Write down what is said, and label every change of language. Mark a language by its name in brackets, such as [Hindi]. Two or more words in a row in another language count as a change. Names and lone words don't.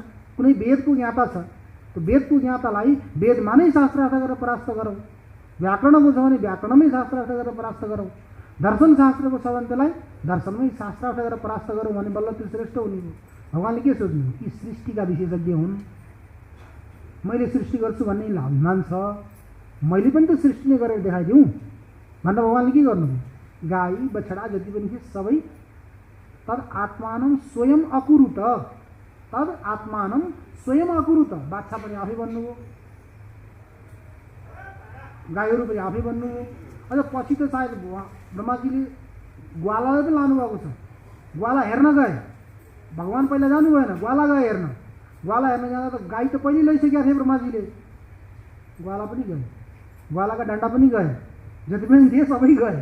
[Nepali] कुनै वेदको ज्ञाता छ, त्यो वेदको ज्ञातालाई वेदमा नै शास्त्रार्थ गरेर परास्त गरौँ, व्याकरणको छ भने व्याकरणमै शास्त्रार्थ गरेर परास्त गरौँ, दर्शन शास्त्रको छ भने त्यसलाई दर्शनमै शास्त्रार्थ गरेर परास्त गरौँ भने बल्ल त्यो श्रेष्ठ हुने हो। भगवान्ले के सोच्नु? यी सृष्टिका विशेषज्ञ हुन्, मैले सृष्टि गर्छु भन्ने अभिमान छ, मैले पनि त सृष्टि नै गरेर देखाइदिउँ भनेर भगवान्ले के गर्नु? गाई बछडा जति पनि थिए सबै [Sanskrit] तद आत्मानं स्वयं अकुरुत, तद आत्मानं स्वयं अकुरुत। [Nepali] बाछा पनि आफै बन्नुभयो, गाईहरू पनि आफै बन्नुभयो। अझ पछि त सायद ब्रह्माजीले ग्वालालाई पनि लानुभएको छ। ग्वाला हेर्न गए, भगवान् पहिला जानु भएन, ग्वाला गए हेर्न। ग्वाला हेर्न जाँदा त गाई त पहिले लैसकेका थिए ब्रह्माजीले, ग्वाला पनि गए, ग्वालाका डन्डा पनि गए, जति पनि थिए सबै गए।